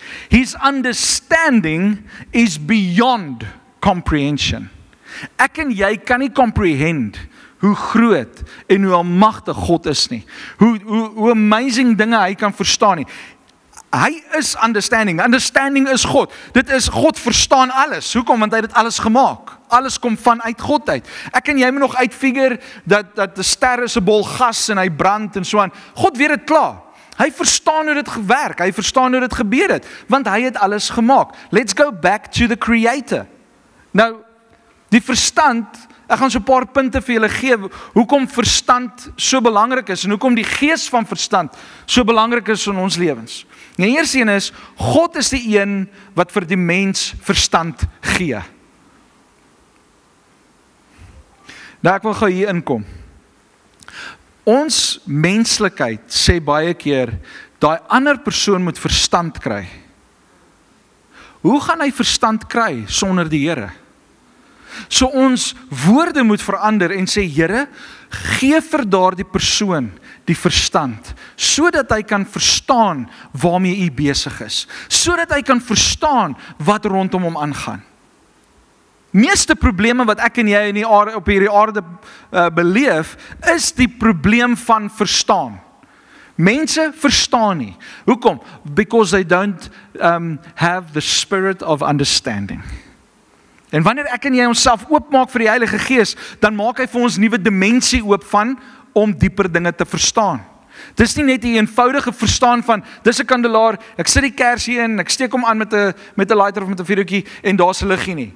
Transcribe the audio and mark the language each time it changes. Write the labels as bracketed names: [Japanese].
[English] His understanding is beyond comprehension. [Afrikaans] Ek en jy kan nie comprehend hoe groot en hoe almagtig God is nie. Hoe amazing dinge hy kan verstaan nie. Hy is understanding. Understanding is God. Dit is God verstaan alles. Hoekom? Want hy het dit alles gemaak. Alles kom vanuit God uit. Ek en jy moet nog uitfigure dat 'n ster is 'n bol gas en hy brand en so aan. God weet dit klaar. Hy verstaan hoe dit gewerk. Hy verstaan hoe dit gebeur het, want hy het alles gemaak. [English] Let's go back to the creator. [Afrikaans] Nou, die verstand, ek gaan so 'n paar punte vir julle gee hoekom verstand so belangrik is en hoekom die gees van verstand so belangrik is in ons lewens. Die eerste een is, God is die een wat vir die mens verstand gee. Nou ek wil gou hier inkom. Ons menslikheid sê baie keer, daai ander persoon moet verstand kry. hoe gaan hy verstand kry sonder die Here? So ons woorde moet verander en sê, Here, gee vir daardie persoon die verstand, sodat hy kan verstaan waarmee u besig is, sodat hy kan verstaan wat rondom hom aangaan. Meeste probleme wat ek en jy op hierdie aarde beleef, is die probleem van verstaan. Mense verstaan nie. Hoekom? [English] Because they don't have the spirit of understanding. [Afrikaans] En wanneer ek en jy onsself oopmaak vir die Heilige Gees, dan maak hy vir ons nuwe dimensie oop om dieper dinge te verstaan. Dis nie net 'n eenvoudige verstaan van, dis 'n kandelaar, ek sit die kersie in, ek steek hom aan met 'n lighter of met 'n vuurtjie en daar's 'n liggie nie.